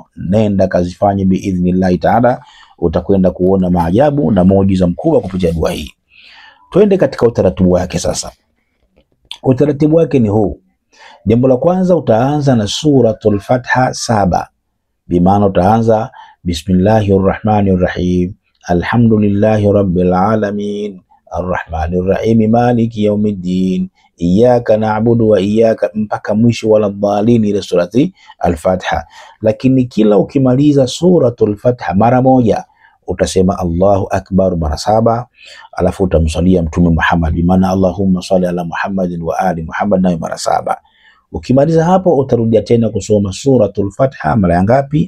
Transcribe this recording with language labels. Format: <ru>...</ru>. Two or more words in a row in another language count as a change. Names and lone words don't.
<sw>Nenda kazifanye</sw> <ar>بإذن الله تعالى,</ar> <sw>utakwenda kuona maajabu na muujiza mkubwa kupitia dua hii. Twende katika utaratibu wake sasa. Utaratibu wake ni huu. Jambo la kwanza, utaanza na suratul Fatiha 7. Bimaana utaanza</sw> <ar>بسم الله الرحمن الرحيم، الحمد لله رب العالمين، الرحمن الرحيم، مالك يوم الدين، إياك نعبد وإياك,</ar> <sw>mpaka mwisho</sw> <ar>ولا الضالين,</ar> <sw>ile surati al-Fatiha. Lakini kila ukimaliza suratul Fatiha mara moja utasema</sw> <ar>الله أكبر</ar> <sw>mara 7, alafu utamsalia Mtume Muhammad, bimaana</sw> <ar>اللهم صل على محمد وعلى آل محمد,</ar> <sw>nayo mara 7. Ukimaliza hapo utarudia tena kusoma suratul Fatiha mara ya ngapi?</sw>